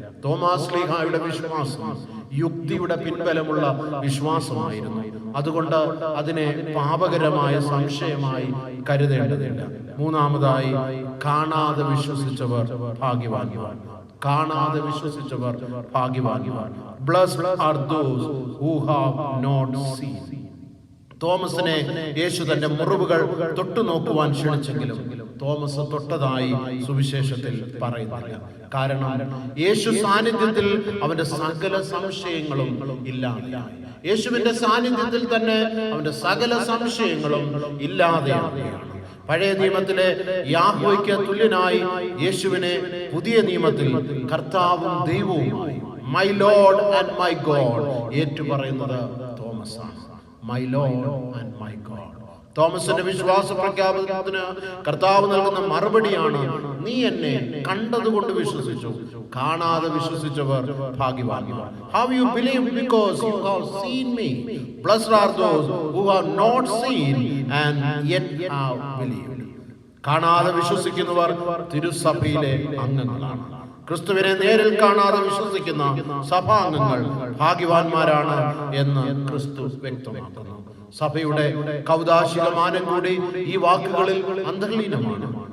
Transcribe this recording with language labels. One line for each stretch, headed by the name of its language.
Malayalam: Thomas ശ്ലീഹായുടെ വിശ്വാസം യുക്തിയുടെ പിൻബലമുള്ള വിശ്വാസമായിരുന്നു. അതുകൊണ്ട് അതിനെ പാപകരമായ സംശയമായി കരുതേണ്ടതില്ല. മൂന്നാമതായി, കാണാതെ വിശ്വസിച്ചവർ ഭാഗ്യവാന്മാർ. കാണാതെ വിശ്വസിച്ചവർ ഭാഗ്യവാന്മാർ.
English: Blessed are those who have not seen.
Malayalam: തോമസിനെ യേശു തന്റെ മുറിവുകൾ തൊട്ടു നോക്കുവാൻ ക്ഷണിച്ചെങ്കിലും തോമസ് തൊട്ടതായി സുവിശേഷത്തിൽ പറയുന്നില്ല. കാരണം യേശു സാന്നിധ്യത്തിൽ അവന്റെ സകല സംശയങ്ങളും ഇല്ലാതെയായി. യേശുവിന്റെ സാന്നിധ്യത്തിൽ തന്നെ അവന്റെ സകല സംശയങ്ങളും ഇല്ലാതെയാവുകയാണ്. പഴയ നിയമത്തിലെ യാഹ്വയ്ക്ക് തുല്യനായി യേശുവിനെ പുതിയ നിയമത്തിൽ കർത്താവും ദൈവവുമായി,
English: my Lord and my God
Malayalam: ഏറ്റുപറയുന്നത് Thomas ആണ്.
English: My Lord and my God.
Malayalam: തോമസിന്റെ വിശ്വാസ പ്രഖ്യാപനത്തിന് കർത്താവ് നൽകുന്ന മറുപടിയാണ്, നീ എന്നെ കണ്ടതുകൊണ്ട് വിശ്വസിച്ചു, കാണാതെ വിശ്വസിച്ചവർ ഭാഗ്യവാന്മാർ.
English: How you believe because you have seen me. Blessed are those who have not seen and yet have believed.
Malayalam: കാണാതെ വിശ്വസിക്കുന്നവർ തിരുസഭയിലെ അംഗങ്ങളാണ്. ക്രിസ്തുവിനെ നേരിൽ കാണാതെ വിശ്വസിക്കുന്ന സഭാംഗങ്ങൾ ഭാഗ്യവാന്മാരാണ് എന്ന് ക്രിസ്തു വ്യക്തമാക്കുന്നു. സഭയുടെ കൗദാശിക മാനം കൂടി ഈ വാക്കുകളിൽ അന്തർലീനമാണ്.